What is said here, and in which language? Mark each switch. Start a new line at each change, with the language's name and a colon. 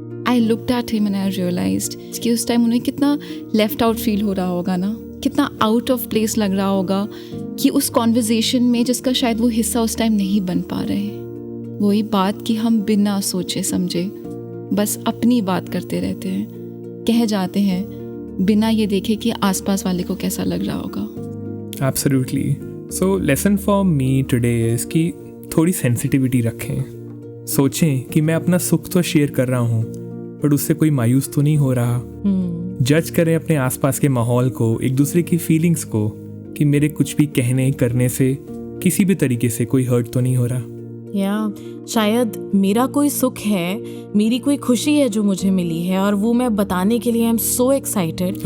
English: I looked at him and I realised
Hindi: कि उस time उन्हें कितना लेफ्ट आउट फील हो रहा होगा ना, कितना आउट ऑफ प्लेस लग रहा होगा कि उस कॉन्वर्जेशन में जिसका शायद वो हिस्सा उस टाइम नहीं बन पा रहे. वही बात कि हम बिना सोचे समझे बस अपनी बात करते रहते हैं, कह जाते हैं बिना ये देखे कि आसपास वाले को कैसा लग रहा होगा.
English: Absolutely. So lesson for me today is
Hindi: कि थोड़ी सेंसिटिविटी रखें. सोचें कि मैं अपना सुख तो शेयर कर रहा हूँ पर उससे कोई मायूस तो नहीं हो रहा. जज करें अपने आसपास के माहौल को, एक दूसरे की फीलिंग्स को, कि मेरे कुछ भी कहने करने से किसी भी तरीके से कोई हर्ट तो नहीं हो रहा. या शायद मेरा कोई सुख है, मेरी कोई खुशी है जो मुझे मिली है और वो मैं बताने के लिए
English: I am so excited.